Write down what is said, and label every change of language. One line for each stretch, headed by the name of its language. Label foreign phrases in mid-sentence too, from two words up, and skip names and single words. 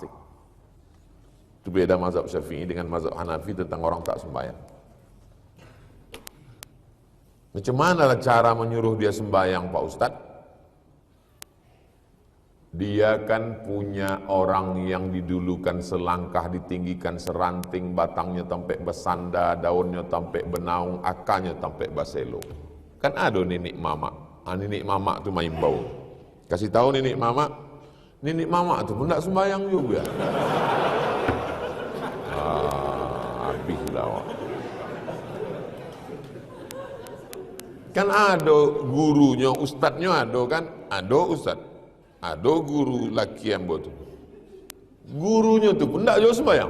Malay: Itu beda mazhab Syafi'i dengan mazhab Hanafi tentang orang tak sembahyang. Macam mana cara menyuruh dia sembahyang, Pak Ustadz? Dia kan punya orang yang didulukan selangkah, ditinggikan seranting, batangnya sampai bersanda, daunnya sampai benaung, akarnya sampai baselo. Kan ada nenek mama. Nenek mama tu main bau. Kasih tahu nenek mama tu pun tak sembahyang juga. Habislah awak. Kan ada gurunya, ustadznya ada kan? Ada ustadz. Ada guru laki yang buat tu. Gurunya tu pun tak jauh sembahyang.